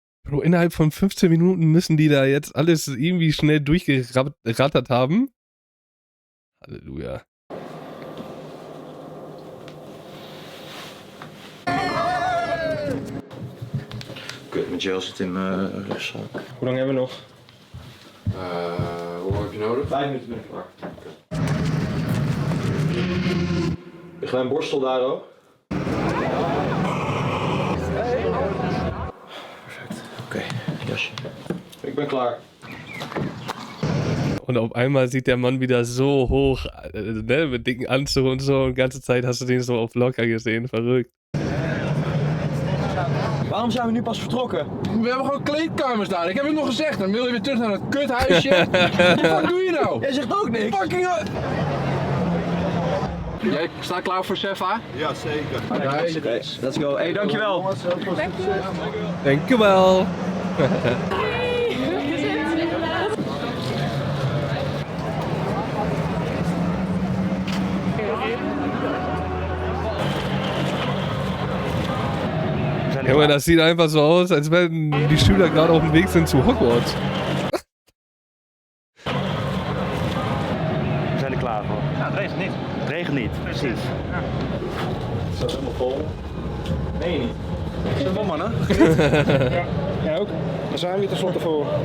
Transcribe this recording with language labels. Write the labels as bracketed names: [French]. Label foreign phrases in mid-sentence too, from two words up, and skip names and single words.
[German] Bro, innerhalb von 15 Minuten müssen die da jetzt alles irgendwie schnell durchgerattert haben. Halleluja. [Dutch] Kut, mijn gel zit in mijn rugzak. Hoe lang hebben we nog? Hoe lang heb je nodig? 5 minuten ben ik klaar. Ligt mijn borstel daar ook? Perfect. Oké, jasje. Ik ben klaar. [German] Und auf einmal sieht der Mann wieder so hoch, ne, mit dicken Anzug und so. Und die ganze Zeit hast du den so auf locker gesehen. Verrückt. [Dutch] Waarom zijn we nu pas vertrokken? We hebben gewoon kleedkamers daar. Ik heb het nog gezegd. Dan wil je weer terug naar dat kuthuisje. Wat doe je nou? Jij zegt ook niks. Fucking Jij staat klaar voor Sefa? Ja, zeker. Oké, [English] let's go. [Dutch] Hey, dankjewel. Dankjewel. [German] Junge, das sieht einfach so aus, als wenn die Schüler gerade auf dem Weg sind zu Hogwarts. [Dutch] We zijn er klaar voor. Ja, het regent niet. Het regent niet, precies. Het staat helemaal vol. Nee, niet. Is dat wel, mannen? Ja, jij ook? Daar zijn we hier tenslotte voor.